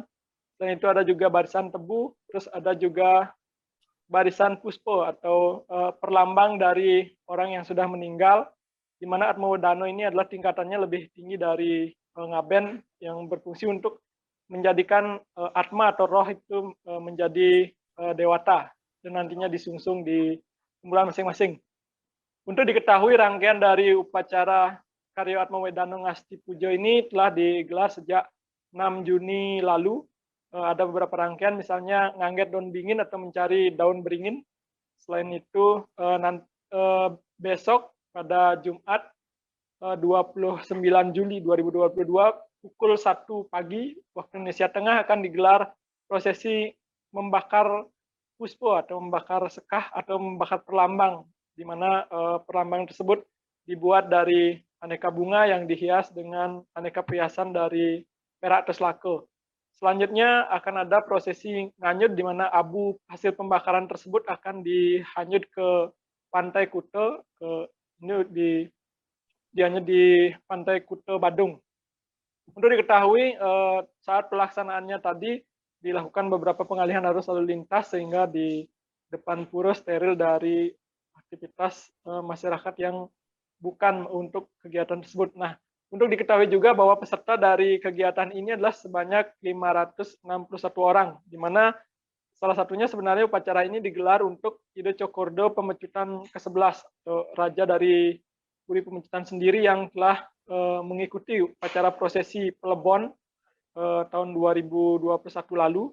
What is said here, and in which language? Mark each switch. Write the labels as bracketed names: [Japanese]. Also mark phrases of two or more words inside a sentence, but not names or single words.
[Indonesian] Dan itu ada juga barisan tebu, terus ada juga barisan puspo atau perlambang dari orang yang sudah meninggal, di mana Atma Wedana ini adalah tingkatannya lebih tinggi dari ngaben yang berfungsi untuk menjadikan atma atau roh itu menjadi dewata dan nantinya disungsung di kumpulan masing-masing. Untuk diketahui rangkaian dari upacara karya Atma Wedana Ngastiti Puja ini telah digelar sejak 6 Juni lalu. Ada beberapa rangkaian, misalnya ngangget daun bingin atau mencari daun beringin. Selain itu, besok pada Jumat 29 Juli 2022 pukul 1 pagi waktu Indonesia Tengah akan digelar prosesi membakar puspo atau membakar sekah atau membakar perlambang, di mana perlambang tersebut dibuat dari aneka bunga yang dihias dengan aneka perhiasan dari perak atau selako. Selanjutnya akan ada prosesi nganyut, di mana abu hasil pembakaran tersebut akan dihanyut ke Pantai Kute, dihanyut di Pantai Kute Badung. Untuk diketahui saat pelaksanaannya tadi dilakukan beberapa pengalihan arus lalu lintas sehingga di depan pura steril dari aktivitas masyarakat yang bukan untuk kegiatan tersebut. Nah, untuk diketahui juga bahwa peserta dari kegiatan ini adalah sebanyak 561 orang, di mana salah satunya sebenarnya upacara ini digelar untuk Ido Cokordo Pemecutan ke-11, atau raja dari Puri Pemecutan sendiri yang telah mengikuti upacara prosesi Plebon tahun 2021 lalu.